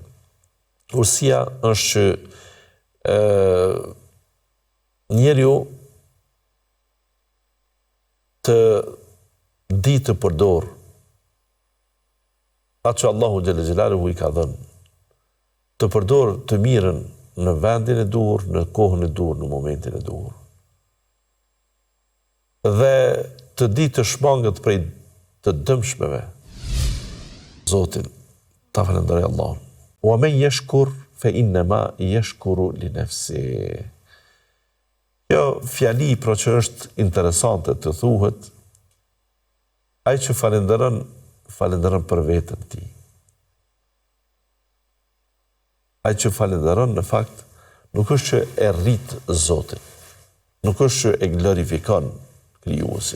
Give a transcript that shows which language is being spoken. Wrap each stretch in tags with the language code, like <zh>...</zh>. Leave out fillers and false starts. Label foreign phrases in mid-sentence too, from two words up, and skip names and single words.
<sq>Urtësia është që njeriu të di të përdor atë që Allahu</sq> <ar>جل جلاله</ar> <sq>i ka dhënë, të përdor të mirën në vendin e duhur, në kohën e duhur, në momentin e duhur. Dhe të di të shmangët prej të dëmshmeve. Zotin, ta falenderoj Allahun.</sq> <ar>ومن يشكر فإنما يشكر لنفسه.</ar> <sq>Kjo fjali pra që është interesante të thuhet, ai që falenderon për vetën ti. Ai që falenderon në fakt nuk është që e rrit Zotin, nuk është që e glorifikon krijuesin.</sq>